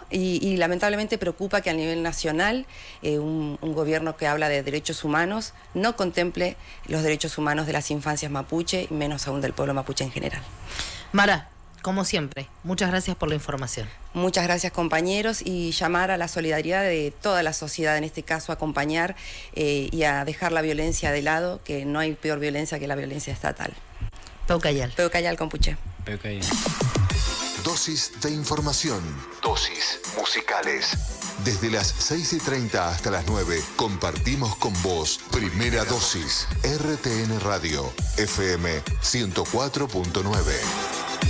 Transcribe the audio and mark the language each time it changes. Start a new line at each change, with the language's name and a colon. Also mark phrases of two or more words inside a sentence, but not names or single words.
Spanish: Y lamentablemente preocupa que a nivel nacional un gobierno que habla de derechos humanos no contemple los derechos humanos de las infancias mapuche y menos aún del pueblo mapuche en general. Mara, como siempre, muchas gracias por la información. Muchas gracias, compañeros, y llamar a la solidaridad de toda la sociedad, en este caso acompañar y a dejar la violencia de lado, que no hay peor violencia que la violencia estatal.
Mapuche: Peucayal. Peucayal, compuche. Peucayal.
Spanish: Dosis de información. Dosis musicales. Desde las 6:30 hasta las 9 compartimos con vos Primera Dosis. RTN Radio. FM 104.9.